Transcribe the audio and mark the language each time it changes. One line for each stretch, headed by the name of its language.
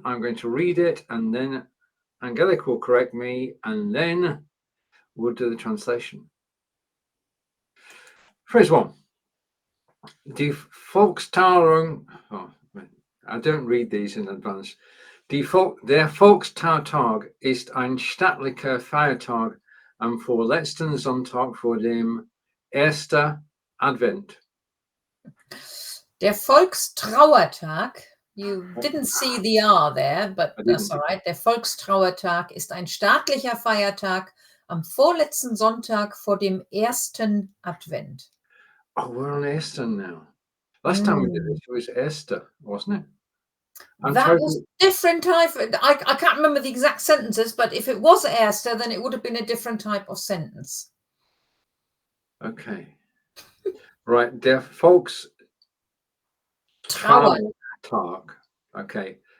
English: I'm going to read it, and then Angelika will correct me, and then we'll do the translation. Phrase 1.
German: Die Volkstrauertag.
English: Oh, I don't read these in advance.
German: Der Volkstrauertag ist ein staatlicher Feiertag am vorletzten Sonntag vor dem ersten Advent. Der Volkstrauertag,
English: you didn't see the R there, but that's all right.
German: Der Volkstrauertag ist ein staatlicher Feiertag am vorletzten Sonntag vor dem ersten Advent.
English: Oh, we're on ersten now. Last time we did this, it was Esther, wasn't it? That was different type. I can't remember the exact sentences, but if it was Esther, then it would have been a different type of sentence. Okay. Right. Der Volkstrauertag. Okay.